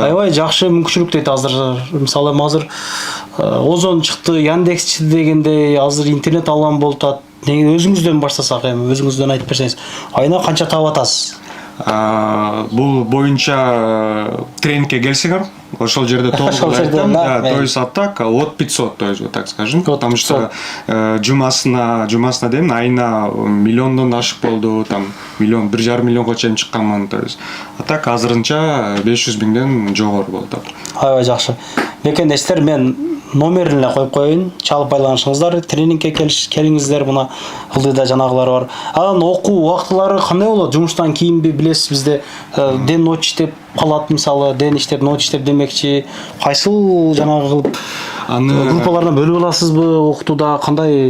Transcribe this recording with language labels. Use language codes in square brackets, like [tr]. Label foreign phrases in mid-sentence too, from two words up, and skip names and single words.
[ky] Аябай жакшы мүмкүнчүлүк дейт азыр. Мисалы азыр Озон чыкты, Яндекс дегендей, азыр интернет алган болуп атат. Өзүңүздөн баштасак эми, өзүңүздөн айтып берсеңиз, айына канча таап атасыз? Бул боюнча тренингке келсеңер, ошол жерде толук айтам. [ru] То есть а так от 500, то есть вот так скажем. Потому что [ky] жумасына дейм, айына миллиондон ашык болду, там миллион, 1,5 миллионго чейин чыкканмын, [ru] то есть. А так [ky] азырынча 500 миңден жогору болуп атат. Аябай жакшы. Мекендештер, мен номерин эле коюп коеюн, чалып байланышыңыздар, тренингке келиңиздер, мына ылдыйда жанагылар бар. Анан окуу убактылары кандай болот? Жумуштан кийинби билесиз, бизде ден ночь иштеп калат, мисалы, ден иштеп, ночь иштеп демекчи, кайсыл жанагы кылып группалардан бөлүп аласызбы окутууда, кандай?